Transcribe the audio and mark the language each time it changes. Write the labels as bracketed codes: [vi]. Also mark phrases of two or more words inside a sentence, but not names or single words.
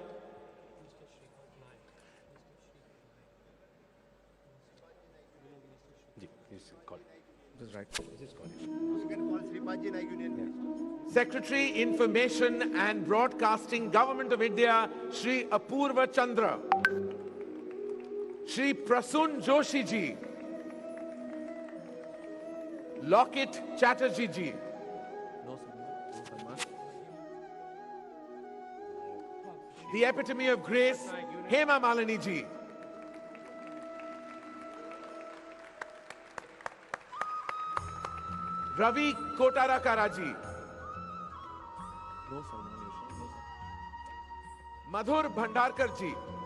[en] Secretary Information and Broadcasting, Government of India, Shri Apurva Chandra. Shri Prasun Joshi ji. Lockit Chatterjee ji. the epitome of grace, Hema Malini ji. Ravi Kotarakara ji. Madhur Bhandarkar ji.